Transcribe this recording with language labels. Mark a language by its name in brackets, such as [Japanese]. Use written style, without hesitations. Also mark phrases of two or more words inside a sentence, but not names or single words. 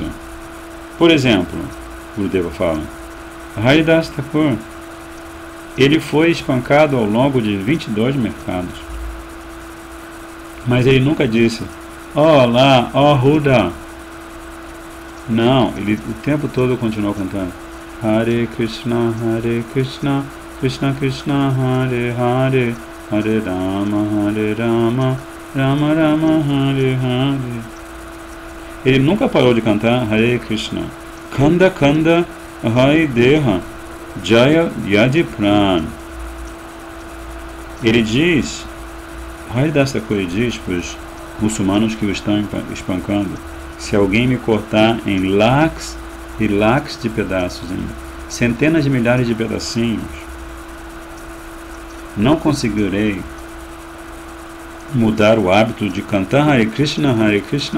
[Portuguese] Por exemplo, Gurudeva fala, Haridas Thakur, ele foi espancado ao longo de 22 mercados. Mas ele nunca disse, oh lá, oh Huda. Não, ele o tempo todo continuou cantando [Sanskrit] Hare Krishna, Krishna Krishna, Hare Hare, Hare Rama, Rama Rama, Hare Hare. [Portuguese] Ele nunca parou de cantar [Sanskrit] Hare Krishna. [Bangla] Kanda Kanda Hai Deha Jaya Yadi Pran. [Portuguese] Ele diz, Haridas Thakur diz para os muçulmanos que o estão espancando, se alguém me cortar em lakhs e lakhs de pedaços, em centenas de milhares de pedacinhos, não conseguirei mudar o hábito de cantar [Sanskrit] Hare Krishna, Hare Krishna.